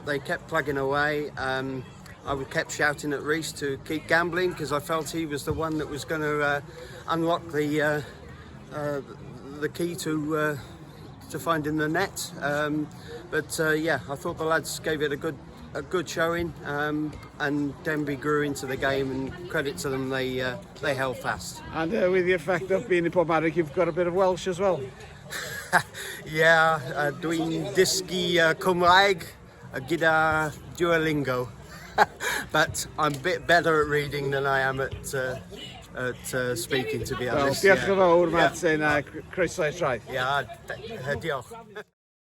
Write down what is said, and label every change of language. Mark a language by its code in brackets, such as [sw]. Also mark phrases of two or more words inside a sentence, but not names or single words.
[en] They kept plugging away. I kept shouting at Reece to keep gambling because I felt he was the one that was going to unlock the key to finding the net. Yeah, I thought the lads gave it a good showing, and Denbigh grew into the game, and credit to them, they held fast. And with the effect of being in Portmarnock, you've got a bit of Welsh as well. Yeah, [cy] dwi'n dysgu Cymraeg gyda Duolingo. [en] But I'm a bit better at reading than I am at speaking, to be honest. Well, [cy] diolch yn fawr, Martyn, a croeso i'r Tref. [en] Yeah, diolch.